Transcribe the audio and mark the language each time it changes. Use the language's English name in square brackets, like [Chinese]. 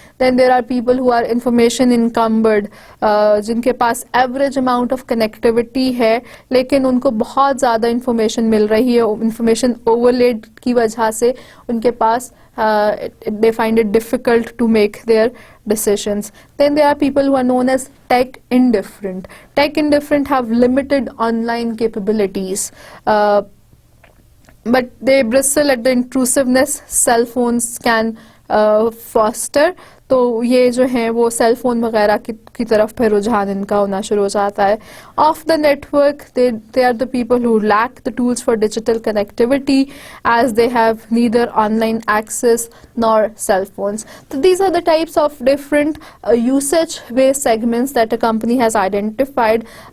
[English] then there are people who are information encumbered [Urdu] جن کے پاس average amount of connectivity ہے لیکن ان کو بہت زیادہ انفارمیشن مل رہی ہے, انفارمیشن اوور لیڈ کی وجہ سے ان کے پاس [English] they find it difficult to make their decisions. Then there are people who are known as tech indifferent. Tech indifferent have limited online capabilities. But they bristle at the intrusiveness cell phones can foster. [Urdu] تو یہ جو ہیں وہ cell phone وغیرہ کی طرف پہ رجحان ان کا ہونا شروع ہو جاتا ہے. [English] Of the network they are the people who lack the tools for digital connectivity as they have neither online access nor cell phones. So these are the types of different usage based segments that a company has identified.